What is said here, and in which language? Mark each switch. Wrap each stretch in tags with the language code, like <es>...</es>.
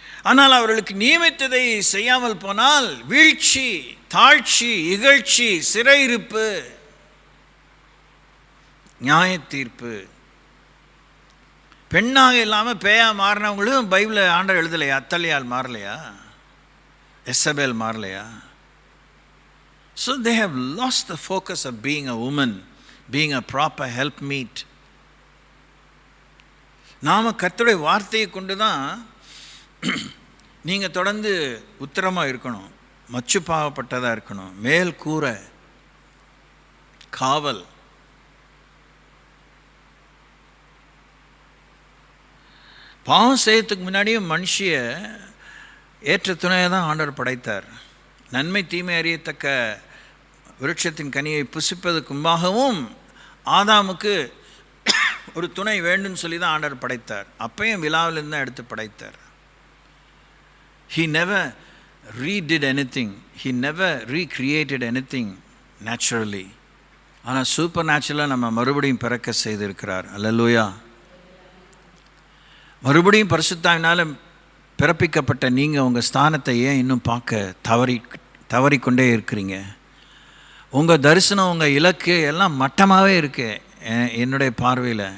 <ta>ஆனால் அவர்களுக்கு நியமித்ததை செய்யாமல் போனால் வீழ்ச்சி, தாழ்ச்சி, இகழ்ச்சி, சிறையிருப்பு, நியாய தீர்ப்பு. பெண்ணாக இல்லாமல் பேயா மாறினவங்களும் பைபிளில் ஆண்டவர் எழுதலையா? அத்தலியால் மாறலையா? Jezebel மாறலையா?</ta> <en>So they have lost the focus of being a woman, being a proper helpmeet.</en> <ta>நாம கர்த்தருடைய வார்த்தையை கொண்டு தான் நீங்கள் தொடர்ந்து உத்தரமாக இருக்கணும், மச்சு பாவப்பட்டதாக இருக்கணும், மேல் கூரை, காவல். பாவம் செய்யறதுக்கு முன்னாடியும் மனுஷிய ஏற்ற துணையை தான் ஆண்டவர் படைத்தார். நன்மை தீமை அறியத்தக்க விருட்சத்தின் கனியை புசிப்பதற்கு முன்பாகவும் ஆதாமுக்கு ஒரு துணை வேண்டும்னு சொல்லி தான் ஆண்டவர் படைத்தார். அப்பையும் விழாவிலிருந்து தான் எடுத்து படைத்தார்.</ta> <en>He never redid anything. He never recreated anything naturally.</en> <ta>ஆனால் சூப்பர் நேச்சுரலாக நம்ம மறுபடியும் பிறக்க செய்திருக்கிறார். அல்லேலூயா. மறுபடியும் பரிசுத்தாவினால் பிறப்பிக்கப்பட்ட நீங்கள் உங்கள் ஸ்தானத்தை ஏன் இன்னும் பார்க்க தவறிக்கொண்டே இருக்கிறீங்க? உங்கள் தரிசனம், உங்கள் இலக்கு எல்லாம் மட்டமாகவே இருக்கு என்னுடைய பார்வையில்.</ta>